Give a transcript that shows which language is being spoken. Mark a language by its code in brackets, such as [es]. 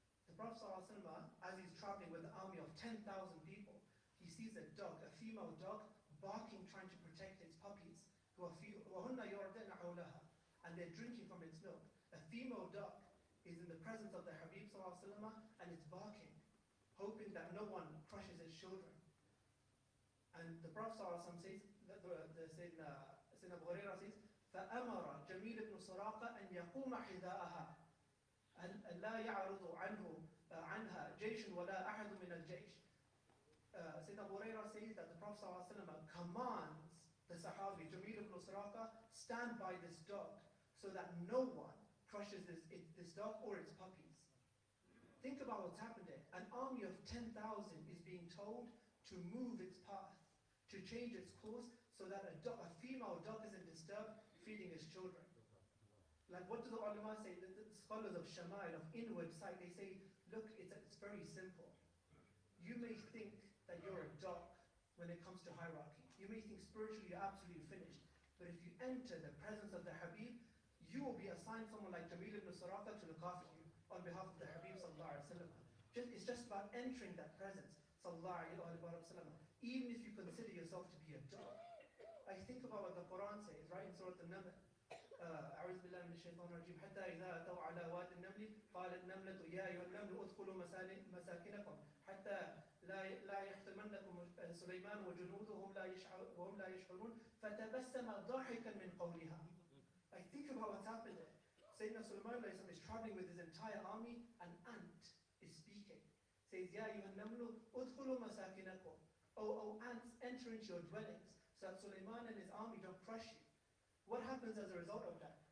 [en] The Prophet ﷺ, as he's traveling with an army of 10,000 people, he sees a dog, a female dog, barking, trying to protect [ar] وَهُنَّ يُعْدِنَ حَوْلَهَا, [en] and they're drinking from its milk. A female duck is in the presence of the Habib sallallahu alaihi wasallam and it's barking, hoping that no one crushes its children. And the Prophet sallallahu alaihi wasallam says, Sayyidina Abu Hurairah says, [ar] فَأَمَرَ جَمِيلُ بْنُ سُرَاقَ أَنْ يَقُومَ حِذَاءَهَا أَنْ لَا يَعْرُضُ عنها جيش ولا أحد من الجيش. [en] Sayyidina Abu Hurairah says that the Prophet sallallahu alaihi wasallam commands the Sahabi, Jamil ibn Suraqa, stand by this dog so that no one crushes this dog or its puppies. Think about what's happened there. An army of 10,000 is being told to move its path, to change its course so that a female dog isn't disturbed feeding its children. Like what do the ulama say? The scholars of Shama'il, of inward sight, they say, look, it's very simple. You may think that you're a dog when it comes to hierarchy. You may think spiritually you're absolutely finished. But if you enter the presence of the Habib, you will be assigned someone like Jamil ibn Suraqa to look after you on behalf of the Habib sallallahu alaihi wasallam. It's just about entering that presence sallallahu alaihi wasallam. Even if you consider yourself to be a dog. I think about what the Quran says, right, in Surah An-Naml. [ar] أعوذ بالله من الشيطان الرجيم حتى إذا أتوا على واد النمل قالت نملة يا أيها النمل ادخلوا مساكنكم حتى لا يحطمنكم سليمان وجنوده وهم لا يشعرون فتبسم ضاحكا من قولها. [en] I think about what's happened there. Sayyidina Sulaiman is traveling with his entire army. An ant is speaking. Says, [ar] Ya ayyuhan namlu udkhulu masakinakum. [en] Oh ants, enter into your dwellings so that Sulaiman and his army don't crush you. What happens as a result of that?